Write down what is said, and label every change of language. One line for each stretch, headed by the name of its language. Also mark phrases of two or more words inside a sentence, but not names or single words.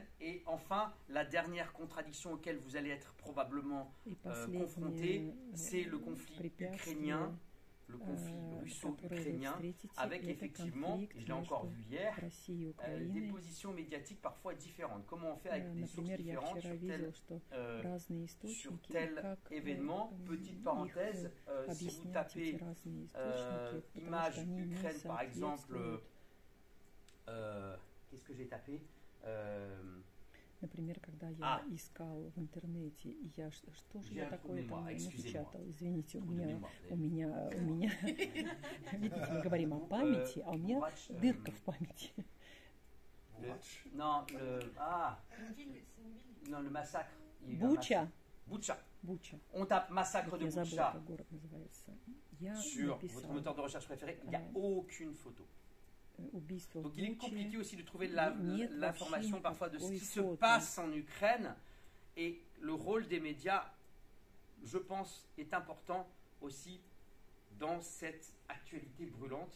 French: Et enfin, la dernière contradiction auquel vous allez être probablement confrontés, c'est le conflit ukrainien, le conflit russo-ukrainien, avec effectivement, et je l'ai encore vu hier, des positions médiatiques parfois différentes. Comment on fait avec des sources différentes sur tel événement. Petite parenthèse, si vous tapez image Ukraine par exemple, qu'est-ce que j'ai tapé
Russian: Например, когда я искал в интернете, я что же я такое там напечатал? Извините, у меня, видите, мы говорим о памяти, а у меня дырка в памяти.
French: Non, le massacre.
Russian: Буча.
French: On tape massacre de Boucha sur votre moteur de recherche préféré, il n'y a aucune photo. Donc il est compliqué aussi de trouver l'information parfois de ce qui se passe en Ukraine, et le rôle des médias, je pense, est important aussi dans cette actualité brûlante.